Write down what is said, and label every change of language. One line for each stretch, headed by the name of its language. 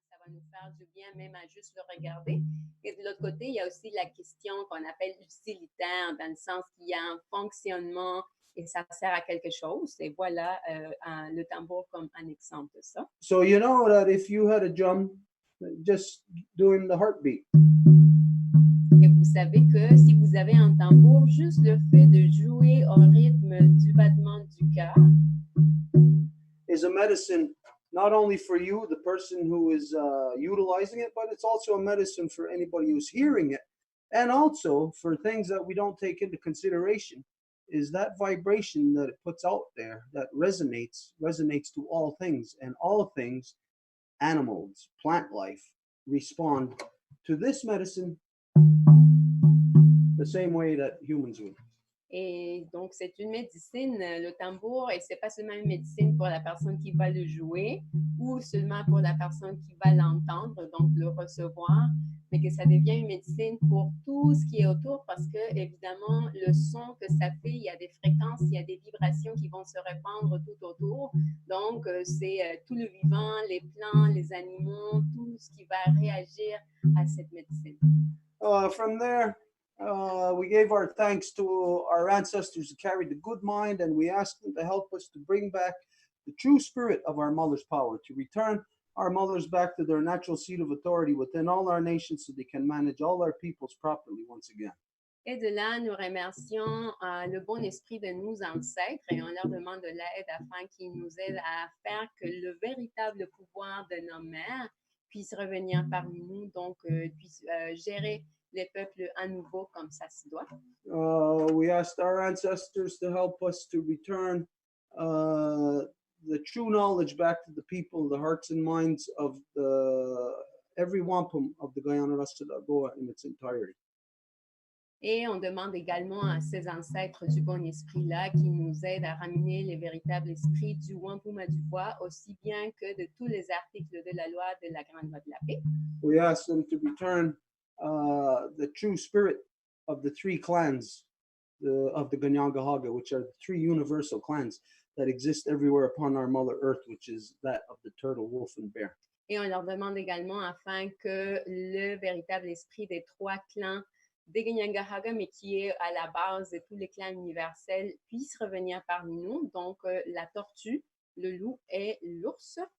French: nous faire du bien, même à juste le regarder. Et de l'autre côté, il y a aussi la question qu'on appelle utilitaire, dans le sens qu'il y a un fonctionnement et ça sert à quelque chose. Et voilà le tambour comme un exemple de ça.
English: So you know that if you had a drum, just doing the heartbeat.
French: Et vous savez que si vous avez un tambour, juste le fait de jouer au rythme du battement du cœur
English: is a medicine not only for you, the person who is utilizing it, but it's also a medicine for anybody who's hearing it. And also for things that we don't take into consideration is that vibration that it puts out there that resonates to all things, and all things, animals, plant life, respond to this medicine the same way that humans would.
French: Et donc, c'est une médecine, le tambour, et c'est pas seulement une médecine pour la personne qui va le jouer ou seulement pour la personne qui va l'entendre, donc le recevoir, mais que ça devient une médecine pour tout ce qui est autour parce que, évidemment, le son que ça fait, il y a des fréquences, il y a des vibrations qui vont se répandre tout autour. Donc, c'est tout le vivant, les plants, les animaux, tout ce qui va réagir à cette médecine.
English: From there, we gave our thanks to our ancestors who carried the good mind, and we asked them to help us to bring back the true spirit of our mother's power, to return our mothers back to their natural seat of authority within all our nations so they can manage all our peoples properly once again.
French: Et de là, nous remercions le bon esprit de nos ancêtres et on leur demande de l'aide afin qu'ils nous aident à faire que le véritable pouvoir de nos mères puisse revenir parmi nous, donc puisse gérer les peuples à nouveau comme ça se doit.
English: We asked our ancestors to help us to return the true knowledge back to the people, the hearts and minds of every wampum of the Guyana Rastadagoa in its entirety.
French: Et on demande également à ces ancêtres du bon esprit-là qui nous aident à ramener les véritables esprits du Wampum à Dubois, aussi bien que de tous les articles de la loi de la Grande Loi de la Paix.
English: We ask them to return the true spirit of the three clans of the Ganyangahaga, which are the three universal clans that exist everywhere upon our Mother Earth, which is that of the turtle, wolf, and bear.
French: Et on leur demande également afin que le véritable esprit des trois clans des Ganyangahaga, mais qui est à la base de tous les clans universels, puisse revenir parmi nous. Donc, la tortue, le loup et l'ours.